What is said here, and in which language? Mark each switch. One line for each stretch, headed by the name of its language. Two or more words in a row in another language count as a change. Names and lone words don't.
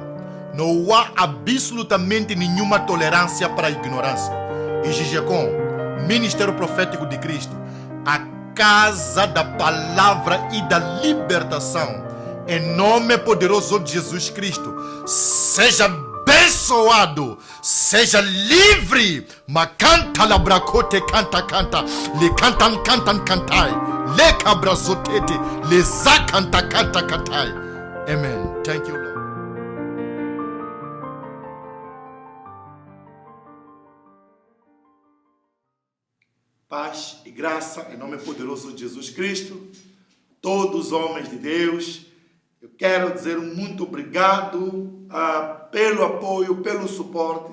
Portuguese: Não há absolutamente nenhuma tolerância para a ignorância. E GGCOM, Ministério Profético de Cristo, a casa da palavra e da libertação. Em nome poderoso de Jesus Cristo, seja abençoado, seja livre. Macanta labracote canta canta, le cantan cantan cantai, le cabrazotete, le zacanta canta cantai.
English: Amen. Thank you, Lord.
Portuguese: Paz e graça em nome poderoso de Jesus Cristo, todos os homens de Deus. Eu quero dizer muito obrigado pelo apoio, pelo suporte.